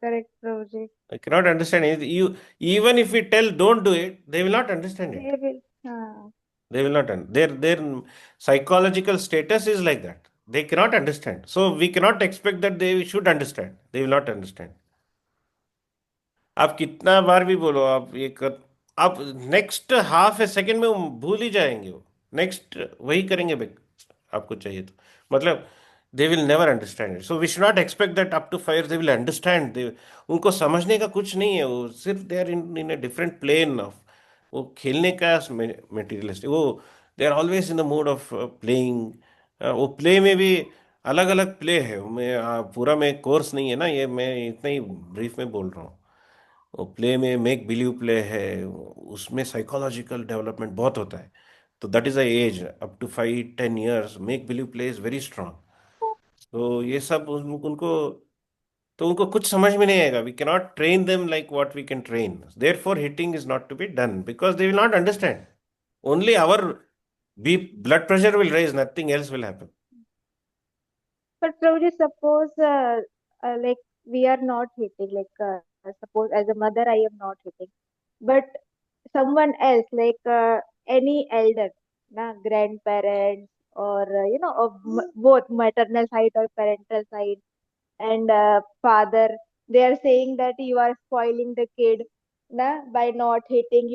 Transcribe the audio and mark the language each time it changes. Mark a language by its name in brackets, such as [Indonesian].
[English] Correct, Prabhuji. They cannot understand anything. Even if we tell don't do it, they will not understand it. They will. They will not. Their psychological status is like that. They cannot understand. So we cannot expect that they should understand. They will not understand. [Hindi] आप कितना बार भी बोलो, आप next half ए second में वो भूल ही जाएंगे, वो नेक्स्ट वही करेंगे आपको चाहिए तो, मतलब [English] They will never understand it. So we should not expect that up to 5 they will understand. [Hindi] उनको समझने का कुछ नहीं है, वो सिर्फ [English] they are in a different plane of, [Hindi] वो खेलने का मटेरियलिस्टिक, वो [English] They are always in the mood of playing. [Hindi] वो प्ले में भी अलग अलग प्ले है. पूरा मैं कोर्स नहीं है ना ये, मैं इतना ही ब्रीफ में बोल रहा हूँ. वो प्ले में मेक बिलीव प्ले है, उसमें साइकोलॉजिकल डेवलपमेंट बहुत होता है. [English] तो that is a age up to 5-10 years make believe play is very strong. [Hindi] तो ये सब उनको कुछ समझ में नहीं आएगा. [English] We can not train them like what we can train. Therefore hitting is not to be done because they will not understand. Only our blood pressure will raise, nothing else will happen. But Prabhuji, suppose like we are not hitting, like suppose as a mother I am not hitting, but someone else, like any elder, grandparents or of both maternal side or parental side, and father, they are saying that you are spoiling the kid, by not hitting.